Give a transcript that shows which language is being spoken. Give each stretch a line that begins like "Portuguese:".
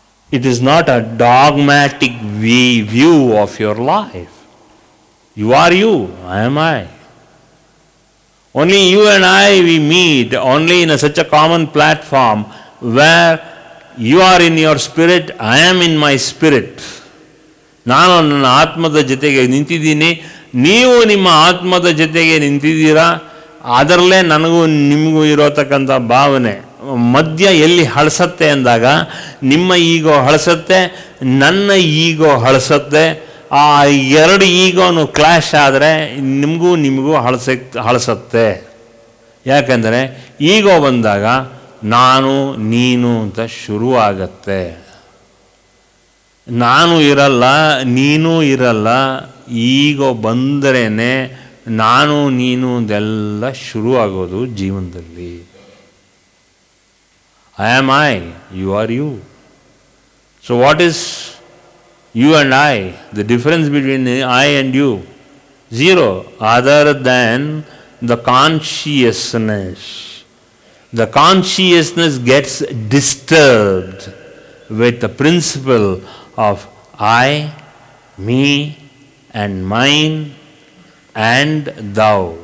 English: It is not a dogmatic view of your life. You are you, I am I. Only you and I, we meet only in such a common platform where you are in your spirit, I am in my spirit.
Kannada: ನಾನು ನನ್ನ ಆತ್ಮದ ಜೊತೆಗೆ ನಿಂತಿದ್ದೀನಿ, ನೀವು ನಿಮ್ಮ ಆತ್ಮದ ಜೊತೆಗೆ ನಿಂತಿದ್ದೀರಾ. ಅದರಲ್ಲೇ ನನಗೂ ನಿಮಗೂ ಇರೋತಕ್ಕಂಥ ಭಾವನೆ ಮಧ್ಯ ಎಲ್ಲಿ ಹಳಸತ್ತೆ ಅಂದಾಗ ನಿಮ್ಮ ಈಗೋ ಹಳಸತ್ತೆ, ನನ್ನ ಈಗೋ ಹಳಸತ್ತೆ. ಆ ಎರಡು ಈಗೋನು ಕ್ಲಾಶ್ ಆದರೆ ನಿಮಗೂ ಹಳಸತ್ತೆ. ಯಾಕೆಂದರೆ ಈಗೋ ಬಂದಾಗ ನಾನು ನೀನು ಅಂತ ಶುರುವಾಗತ್ತೆ. ನಾನು ಇರಲ್ಲ, ನೀನು ಇರಲ್ಲ. ಈಗೋ ಬಂದರೇ ನಾನು ನೀನು ಅದೆಲ್ಲ ಶುರುವಾಗೋದು ಜೀವನದಲ್ಲಿ.
English: I am I, you are you. So what is you and I? The difference between I and you, zero, other than the consciousness. The consciousness gets disturbed with the principle of I, me and mine and thou.